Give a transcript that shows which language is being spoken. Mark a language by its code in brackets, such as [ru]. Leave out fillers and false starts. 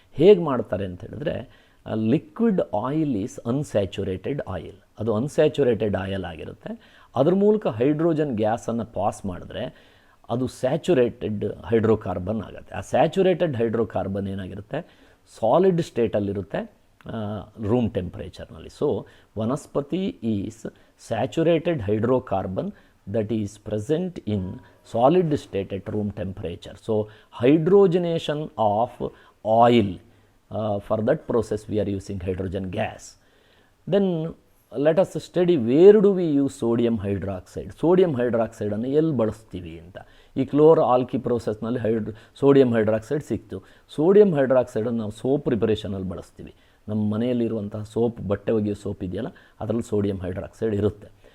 [kn] ಹೇಗೆ ಮಾಡ್ತಾರೆ ಅಂತ ಹೇಳಿದ್ರೆ, [en] Liquid oil is unsaturated oil. [kn] ಅದು ಅನ್ಸ್ಯಾಚುರೇಟೆಡ್ ಆಯಿಲ್ ಆಗಿರುತ್ತೆ. ಅದ್ರ ಮೂಲಕ ಹೈಡ್ರೋಜನ್ ಗ್ಯಾಸನ್ನು ಪಾಸ್ ಮಾಡಿದ್ರೆ ಅದು ಸ್ಯಾಚುರೇಟೆಡ್ ಹೈಡ್ರೋಕಾರ್ಬನ್ ಆಗುತ್ತೆ. ಆ ಸ್ಯಾಚುರೇಟೆಡ್ ಹೈಡ್ರೋಕಾರ್ಬನ್ ಏನಾಗಿರುತ್ತೆ, ಸಾಲಿಡ್ ಸ್ಟೇಟಲ್ಲಿರುತ್ತೆ, ರೂಮ್ ಟೆಂಪ್ರೇಚರ್ನಲ್ಲಿ. [en] So vanaspati is saturated hydrocarbon that is present in solid state at room temperature. So hydrogenation of oil, for that process we are using hydrogen gas. Then let us study where do we use sodium hydroxide. [kn] Sodium hydroxide ಅನ್ನು ಎಲ್ಲಿ ಬಳಸ್ತೀವಿ ಅಂತ. ಈ ಕ್ಲೋರ್ ಆಲ್ಕಿ ಪ್ರೋಸೆಸ್ನಲ್ಲಿ sodium hydroxide ಸಿಕ್ತು. Sodium ಹೈಡ್ರಾಕ್ಸೈಡನ್ನು ನಾವು soap ಪ್ರಿಪರೇಷನಲ್ಲಿ ಬಳಸ್ತೀವಿ. ನಮ್ಮ ಮನೆಯಲ್ಲಿರುವಂತಹ soap, ಬಟ್ಟೆ ಒಗೆಯೋ ಸೋಪ್ ಇದೆಯಲ್ಲ, ಅದರಲ್ಲಿ ಸೋಡಿಯಂ ಹೈಡ್ರಾಕ್ಸೈಡ್ ಇರುತ್ತೆ.